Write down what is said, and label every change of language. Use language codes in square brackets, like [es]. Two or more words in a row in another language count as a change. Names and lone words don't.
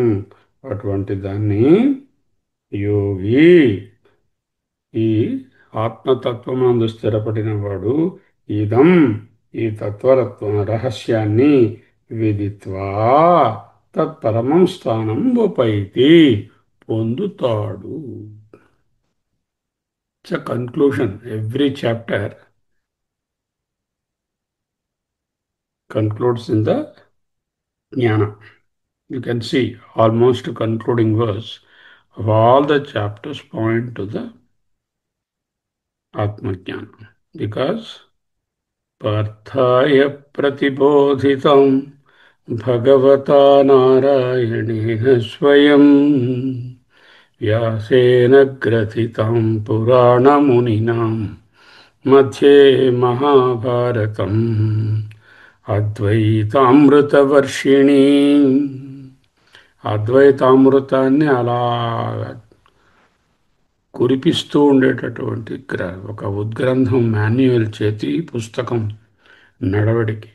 [te] అటువంటి దాన్ని యోగి ఈ ఆత్మతత్వమందు స్థిరపడిన వాడు ఇదం ఈ తత్వరత్వ రహస్యాన్ని [sa] విదిత్వా తత్పరమం స్థానం ఉపైతి [te] పొందుతాడు. [en] It's a conclusion. Every chapter concludes in the jnana. You can see almost concluding verse of all the chapters point to the Atma Jnana. [sa] Because पार्थाय प्रतिबोधितां भगवता नारायणेन स्वयं व्यासेन ग्रथितां पुराण मुनिनां मध्ये महाभारतम् అద్వైతామృతవర్షిణి. [te] అద్వైతామృతాన్ని అలా కురిపిస్తూ ఉండేటటువంటి ఒక ఉద్గ్రంథం, మాన్యువల్ చేతి పుస్తకం నడవడికి.